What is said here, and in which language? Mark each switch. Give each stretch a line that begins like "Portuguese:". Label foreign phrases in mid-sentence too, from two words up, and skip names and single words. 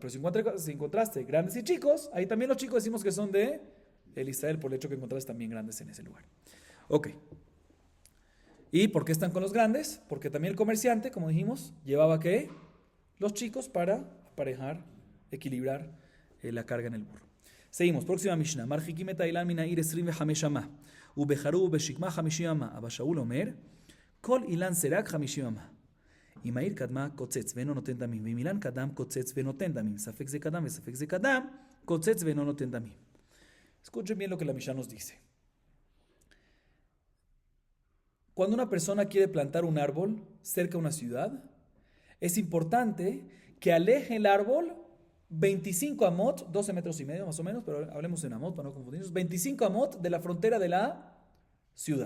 Spanish: Pero si encontraste grandes y chicos, ahí también los chicos decimos que son de el Israel por el hecho que encontraste también grandes en ese lugar. Ok. ¿Y por qué están con los grandes? Porque también el comerciante, como dijimos, llevaba ¿qué? Los chicos para aparejar, equilibrar la carga en el burro. Seguimos, próxima Mishnah.
Hebrew: מרחיקים את האילן מן העיר 25 אמה, ובחרוב בשקמה 50 אמה. אבא שאול אומר, כל אילן סרק 50 אמה. אם העיר קדמה קוצץ ואינו נותן דמים, ואם אילן קדם קוצץ ונותן דמים, ספק זה קדם וספק זה קדם, קוצץ ואינו נותן דמים.
Spanish: Escuchen bien lo que la Mishnah nos dice. Cuando una persona quiere plantar un árbol cerca de una ciudad, es importante que aleje el árbol 25 amot, 12 metros y medio más o menos, pero hablemos en amot para no confundirnos, 25 amot de la frontera de la ciudad.